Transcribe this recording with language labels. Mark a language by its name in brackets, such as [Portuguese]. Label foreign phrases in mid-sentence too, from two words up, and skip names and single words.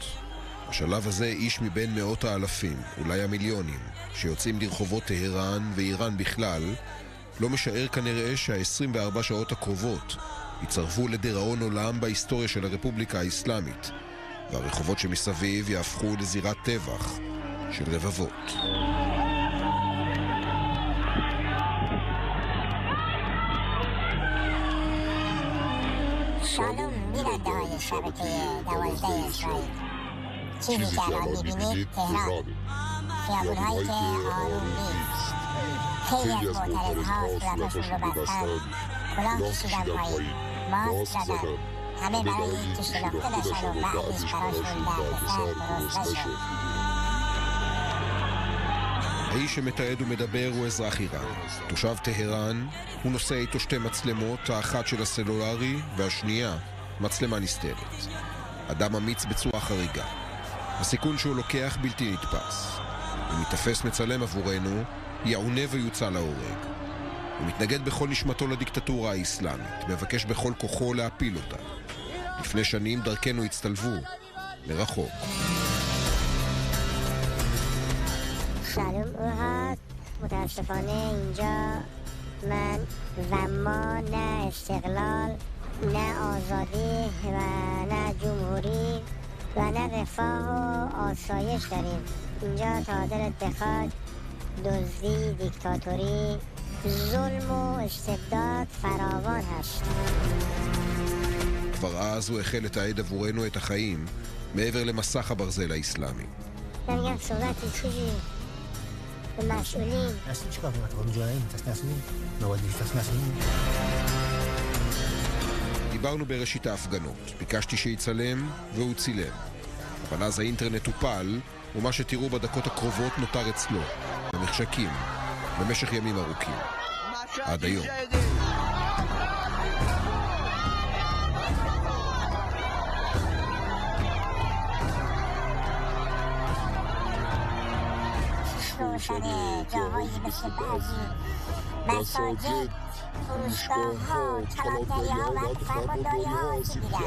[Hebrew] בשלב הזה איש מבין מאות האלפים, אולי המיליונים, שיוצאים לרחובות טהרן ואיראן בכלל, לא משער כנראה שה-24 שעות הקרובות יצרפו לדיראון עולם בהיסטוריה של הרפובליקה האסלאמית, והרחובות שמסביב יהפכו לזירת טבח של רבבות. [Persian] شالوم بیننده های شبکه 12 اسرائیل، چیزی که الان میبینید تهران، خیابون‌هایی که آروم نیست. خیلی از معترض‌ها صورتاشون رو بستن، کلاه کشیدن پایین، ماسک زدن، همه برای اینکه شناخته بشن و بعدش براشون دردسر درست بشه. [Hebrew] האיש שמתעד ומדבר הוא אזרח איראן. תושב טהרן, הוא נושא איתו 2 מצלמות, האחת של הסלולרי והשנייה מצלמה נסתרת. אדם אמיץ בצורה חריגה. הסיכון שהוא לוקח בלתי נתפס. הוא מתאפס מצלם עבורנו, יעונה ויוצא להורג. הוא מתנגד בכל נשמתו לדיקטטורה האסלאמית, מבקש בכל כוחו להפיל אותה. לפני שנים דרכנו הצטלבו מרחוק. [Persian] شالوم اوهاد متاسفانه اینجا من و ما نه استقلال، نه آزادی و نه جمهوری و نه رفاه و آسایش داریم. اینجا تا دلت بخواد دزدی، دیکتاتوری، ظلم و استبداد فراوان هست. [Hebrew] כבר אז הוא החל לתעד עבורנו את החיים מעבר למסך הברזל האסלאמי. [Persian] نمیگم صحبتی چیزی مسئولین اصلا چیکار کنم تو مجاهدین تسناسین موادی تسناسین. [Hebrew] דיברנו בראשית ההפגנות, ביקשתי שיצלם והוא צילם. אבל אז האינטרנט טופל, ומה שתראו בדקות הקרובות נותר אצלו, במחשכים, במשך ימים ארוכים. עד היום. [Persian] روشنه جاهایی مثل بعضی مساجد، فروشگاه ها، کلانتری ها و فرمانداری ها آسیب دیدن.